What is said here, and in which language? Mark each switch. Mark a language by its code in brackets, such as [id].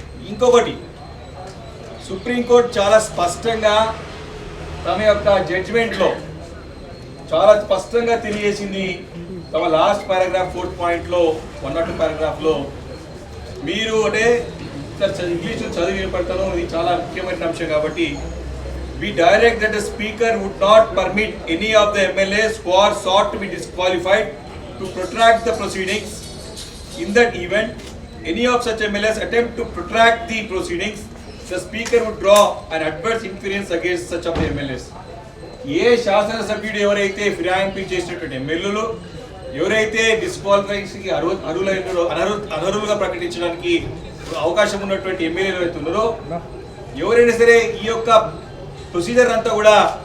[te] ఇంకొకటి, సుప్రీంకోర్టు చాలా స్పష్టంగా తమ యొక్క జడ్జిమెంట్లో చాలా స్పష్టంగా తెలియజేసింది. తమ లాస్ట్ పారాగ్రాఫ్ 4th పాయింట్లో 102 పారాగ్రాఫ్లో మీరు అంటే ఇంగ్లీష్ చదివి వినపడతాను, ఇది చాలా ముఖ్యమైన అంశం కాబట్టి [en] we direct that the speaker would not permit any of the MLAs who are sought to be disqualified to protract the proceedings. In that event, any of such MLAs attempt to protract the proceedings, the speaker would draw an adverse inference against such of the MLAs. [te] ఏ శాసనసభ్యుడు ఎవరైతే ఫిరాయింపు చేసినటువంటి ఎమ్మెల్యేలు ఎవరైతే డిస్క్వాలిఫైకి అనర్హులుగా ప్రకటించడానికి అవకాశం ఉన్నటువంటి ఎమ్మెల్యేలు ఎవరైతే ఉన్నారో ఎవరైనా సరే ఈ యొక్క ప్రొసీజర్ అంతా కూడా